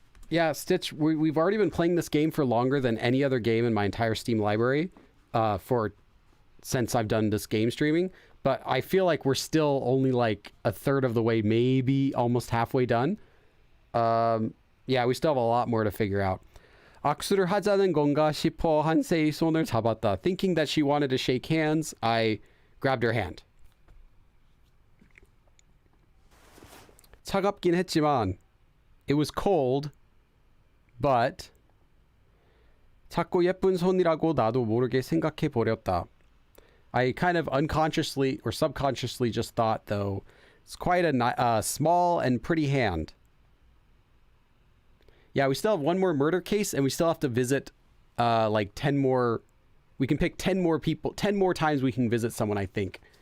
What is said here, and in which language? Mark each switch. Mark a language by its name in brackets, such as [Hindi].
[English] Yeah, Stitch, we've already been playing this game for longer than any other game in my entire Steam library, for since I've done this game streaming, but I feel like we're still only like a third of the way, maybe almost halfway done. Yeah, we still have a lot more to figure out. [Korean] 악수를 하자는 건가 싶어 한세의 손을 잡았다. [English] Thinking that she wanted to shake hands, I grabbed her hand. [Korean] 차갑긴 했지만 [English] it was cold, but [Korean] 작고 예쁜 손이라고 나도 모르게 생각해 버렸다. [English] I kind of unconsciously or subconsciously just thought, though, it's quite a small and pretty hand. Yeah, we still have one more murder case, and we still have to visit like 10 more. We can pick 10 more people, 10 more times we can visit someone, I think.